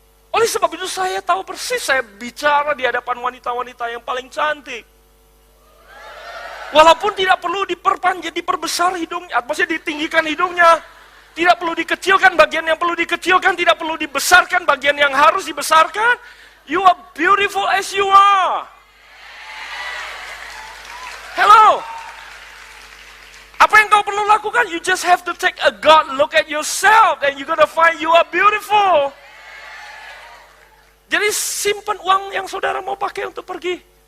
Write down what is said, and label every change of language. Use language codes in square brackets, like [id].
[id] Oleh sebab itu saya tahu persis, saya bicara di hadapan wanita-wanita yang paling cantik. Walaupun tidak perlu diperpanjang, diperbesar hidungnya, maksudnya ditinggikan hidungnya. Tidak perlu dikecilkan bagian yang perlu dikecilkan, tidak perlu dibesarkan bagian yang harus dibesarkan. [en] You are beautiful as you are. Hello. [id] Apa yang kau perlu lakukan? [en] You just have to take a God look at yourself and you're gonna find you are beautiful. [id] Jadi simpan uang yang saudara mau pakai untuk pergi.